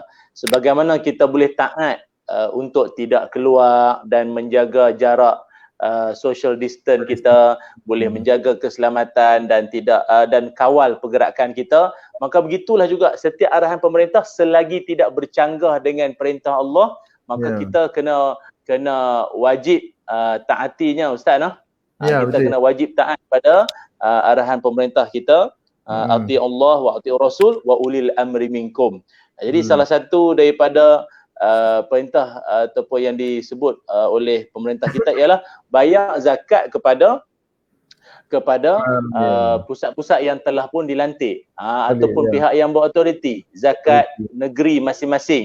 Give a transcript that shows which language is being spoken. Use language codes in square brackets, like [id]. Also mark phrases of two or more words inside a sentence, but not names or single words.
[ms] Sebagaimana kita boleh taat untuk tidak keluar dan menjaga jarak [en] social distance [ms] kita, boleh menjaga keselamatan dan dan kawal pergerakan kita, maka begitulah juga setiap arahan pemerintah selagi tidak bercanggah dengan perintah Allah, maka kita kena wajib taatinya Ustaz nah. Kita kena wajib taat pada arahan pemerintah kita. [ar] أطيعوا الله وأطيعوا الرسول وأولي الأمر منكم. [ms] Jadi salah satu daripada perintah ataupun yang disebut oleh pemerintah kita ialah bayar zakat kepada pusat-pusat yang telah pun dilantik ataupun pihak yang berautoriti, zakat negeri masing-masing.